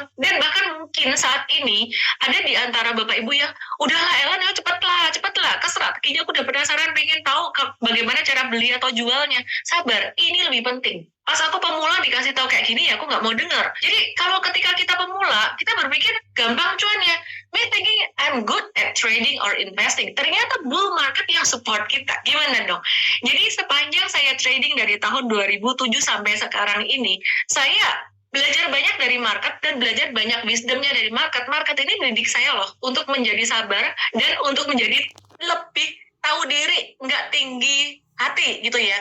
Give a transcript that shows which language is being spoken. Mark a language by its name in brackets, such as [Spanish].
[Indonesian] Dan bahkan mungkin saat ini ada di antara bapak ibu yang udahlah Ellen, ya cepatlah keserat, kayaknya aku udah penasaran pengen tahu bagaimana cara beli atau jualnya. Sabar, ini lebih penting. Pas aku pemula dikasih tahu kayak gini ya aku nggak mau dengar. Jadi kalau ketika kita pemula, kita berpikir gampang cuannya. [English] Me thinking I'm good at trading or investing. [Indonesian] Ternyata bull market yang support kita. Gimana dong? Jadi sepanjang saya trading dari tahun 2007 sampai sekarang ini, saya belajar banyak dari market dan belajar banyak wisdomnya dari market. Market ini mendidik saya loh untuk menjadi sabar dan untuk menjadi lebih tahu diri, nggak tinggi hati gitu ya.